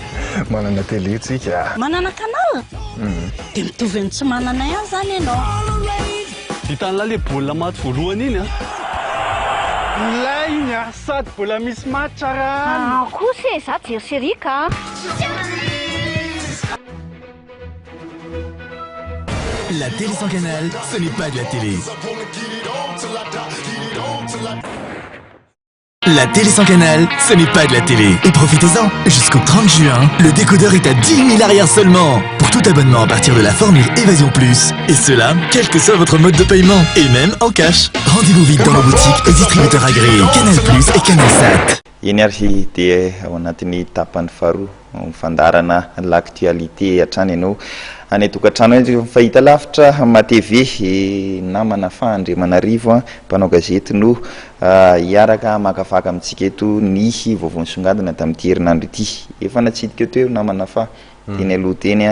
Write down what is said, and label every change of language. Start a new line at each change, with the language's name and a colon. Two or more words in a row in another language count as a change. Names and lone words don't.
Malagasy: manana télé tsika manana canal de mitovy ny tsy manana ihany zany ianao hitan'la le baolina maty voalohany iny a ilay iny a sady mbola misy match rano kosa e za jerisérika
French: La télé sans canal, ce n'est pas de la télé. La télé sans canal, ce n'est pas de la télé. Et profitez-en, jusqu'au 30 juin, le décodeur est à 10 000 arrières seulement. Pour tout abonnement à partir de la formule Évasion Plus. Et cela, quel que soit votre mode de paiement, et même en cash. Rendez-vous vite dans nos boutiques et distributeurs agréés Canal Plus et Canal Sat.
Malagasy: eny ary dia ao anatin'ny tapany faharoa mifandarana l'actualité hatrany ianao any tokantrano fahita lavitra ma-TV namana Fandriamanarivo mpanao gazety no hiaraka makafaka amintsika eto ny vaovao nisongadina tamin'ity herinandro ity efa natsidika teo namana fa teny aloha teny